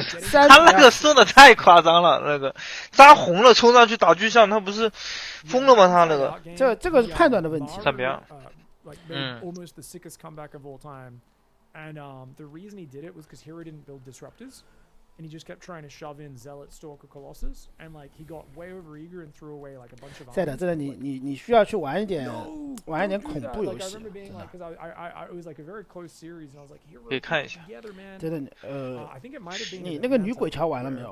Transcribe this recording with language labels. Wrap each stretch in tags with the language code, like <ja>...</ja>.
<zh>他那个说的太夸张了，那个扎红了冲上去打巨像，他不是疯了吗？他那个这个是判断的问题。怎么样</zh> <en>？Almost the sickest comeback of all time, and the reason he did it was because Hero didn't build disruptors. And he just kept trying to shove in Zealot, Stalker, Colossus, and like he got way over eager and threw away like a bunch of.</en> <zh>真的，你需要去玩一点恐怖游戏。</zh> <en>It was like a very close series, and I was like, Hero.</en> <zh>可以看一下。真的，你那个女鬼桥玩了没有？</zh>